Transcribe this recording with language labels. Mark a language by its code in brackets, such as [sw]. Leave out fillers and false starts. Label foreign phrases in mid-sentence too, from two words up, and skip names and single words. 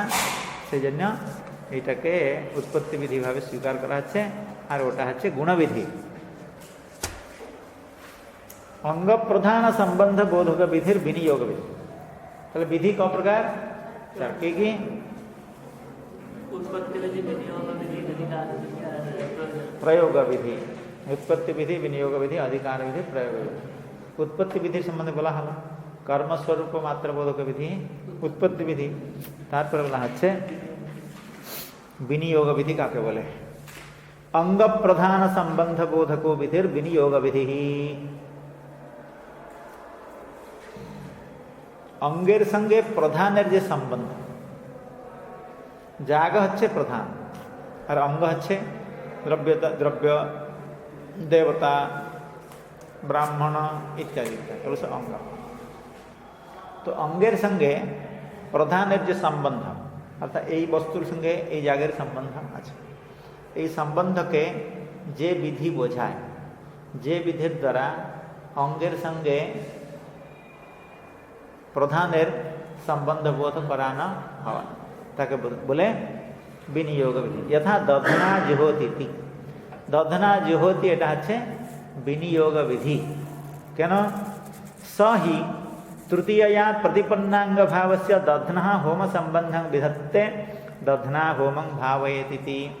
[bn] সেই জন্য এইটাকে উৎপত্তি বিধিভাবে স্বীকার করা হচ্ছে, আর ওটা হচ্ছে গুণবিধি। অঙ্গ প্রধান সম্বন্ধ বোধক বিধির বিনিয়োগ বিধি। তাহলে বিধি ক প্রকার? চার। কি কি? প্রয়োগ বিধি, উৎপত্তি বিধি, বিনিয়োগ বিধি, অধিকার বিধি, প্রয়োগ বিধি। উৎপত্তি বিধি সম্বন্ধ বলা হল কর্মস্বরূপ মাত্র বোধক বিধি উৎপত্তি বিধি। তারপর বলা হচ্ছে বিনিয়োগ বিধি কাকে বলে? অঙ্গ প্রধান সম্বন্ধ বোধক বিধির বিনিয়োগ বিধি। অঙ্গের সঙ্গে প্রধানের যে সম্বন্ধ, জাগা হচ্ছে প্রধান আর অঙ্গ হচ্ছে দ্রব্য দেবতা ব্রাহ্মণ ইত্যাদি ইত্যাদি অঙ্গ। তো অঙ্গের সঙ্গে প্রধানের যে সম্বন্ধ অর্থাৎ এই বস্তুর সঙ্গে এই জায়গার সম্বন্ধ আছে, এই সম্বন্ধকে যে বিধি বোঝায়, যে বিধির দ্বারা অঙ্গের সঙ্গে প্রধানের সম্বন্ধ বোধ করানো হয় তাকে বলে বিনিয়োগ বিধি। [sa] यथा दधना जुहोति, दधना जुहोति [bn] এটা হচ্ছে বিনিয়োগ বিধি। কেন? [sa] स हि तृतीयया प्रतिपन्नांग भावस्य दधना होम संबंधं विधत्ते दधना होमं भावयेति।